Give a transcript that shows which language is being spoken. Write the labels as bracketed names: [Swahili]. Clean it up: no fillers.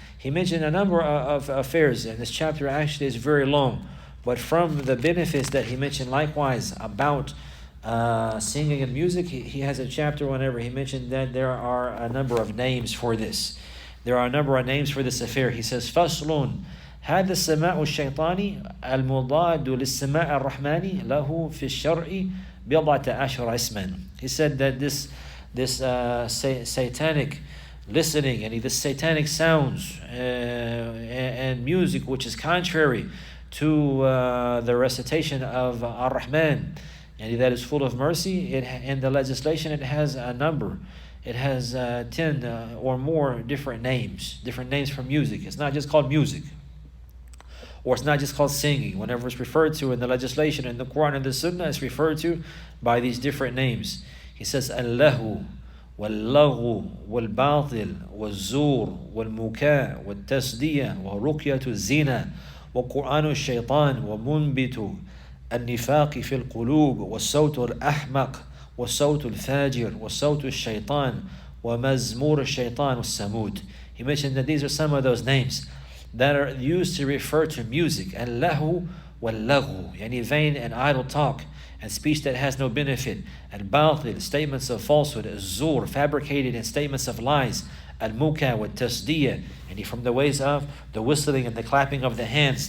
[English] He mentioned a number of affairs, and this chapter actually is very long. But from the benefits that he mentioned likewise about singing and music, he has a chapter whenever he mentioned that there are a number of names for this. There are a number of names for this affair. He says, [Arabic] فَصْلٌ هذا السماء الشيطاني المضاد للسماء الرحماني له في الشرع بضعة عشر اسما. [English] He said that this satanic listening and this satanic sounds and music which is contrary to the recitation of Ar-Rahman, and that is full of mercy, in the legislation it has a number. It has 10 or more different names for music. It's not just called music, or it's not just called singing. Whenever it's referred to in the legislation, in the Quran and the Sunnah, it's referred to by these different names. He says, [Arabic] Allahu, wal-laghu, wal-batil, wal-zur, wal-muka, wal-tasdiya, wal-ruqyatu zina, وقرآن الشيطان ومنبت النفاق في القلوب والصوت الأحمق والصوت الفاجر والصوت الشيطان ومزمور الشيطان والسمود. [English] He mentioned that these are some of those names that are used to refer to music. [Arabic] Al-lahu wal-laghu, [English] yani vain and idle talk and speech that has no benefit. Al-batil, statements of falsehood. Al-zur, fabricated and statements of lies. Al-muka wa tasdiya, and from the ways of the whistling and the clapping of the hands.